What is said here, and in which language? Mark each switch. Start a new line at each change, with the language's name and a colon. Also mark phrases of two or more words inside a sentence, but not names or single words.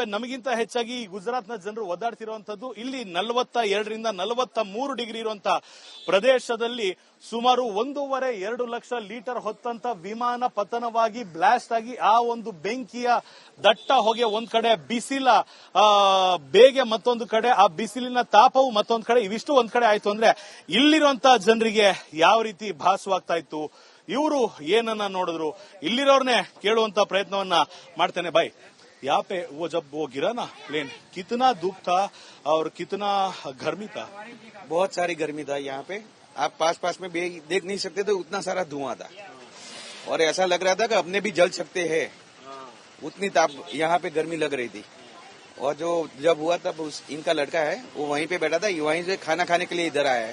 Kannada: ನಮಗಿಂತ ಹೆಚ್ಚಾಗಿ ಗುಜರಾತ್ನ ಜನರು ಒದ್ದಾಡ್ತಿರುವಂತದ್ದು. ಇಲ್ಲಿ 42 ರಿಂದ 43 ಡಿಗ್ರಿ ಇರುವಂತ ಪ್ರದೇಶದಲ್ಲಿ ಸುಮಾರು 1.5-2 ಲಕ್ಷ ಲೀಟರ್ ಹೊತ್ತಂತ ವಿಮಾನ ಪತನವಾಗಿ ಬ್ಲಾಸ್ಟ್ ಆಗಿ ಆ ಒಂದು ಬೆಂಕಿಯ ದಟ್ಟ ಹೊಗೆ ಒಂದ್ ಕಡೆ, ಬಿಸಿಲ ಬೇಗೆ ಮತ್ತೊಂದು ಕಡೆ, ಆ ಬಿಸಿಲಿನ ತಾಪವು ಮತ್ತೊಂದು ಕಡೆ, ಇವಿಷ್ಟು ಒಂದ್ ಕಡೆ ಆಯ್ತು ಅಂದ್ರೆ ಇಲ್ಲಿರುವಂತ ಜನರಿಗೆ ಯಾವ ರೀತಿ ಭಾಸವಾಗ್ತಾ ಇತ್ತು, ಇವರು ಏನನ್ನ ನೋಡಿದ್ರು, ಇಲ್ಲಿರೋರ್ನೇ ಕೇಳುವಂತ ಪ್ರಯತ್ನವನ್ನ ಮಾಡ್ತೇನೆ. ಬಾಯ್,
Hindi: यहाँ पे वो जब वो गिरा ना प्लेन, कितना दुख था और कितना गर्मी था? बहुत सारी गर्मी था यहाँ पे. आप पास में देख नहीं सकते थे, उतना सारा धुआं था और ऐसा लग रहा था कि अपने भी जल सकते हैं. उतनी ताप यहाँ पे गर्मी लग रही थी. और जो जब हुआ तब इनका लड़का है वो वहीं पे बैठा था, वहीं से खाना खाने के लिए इधर आया है.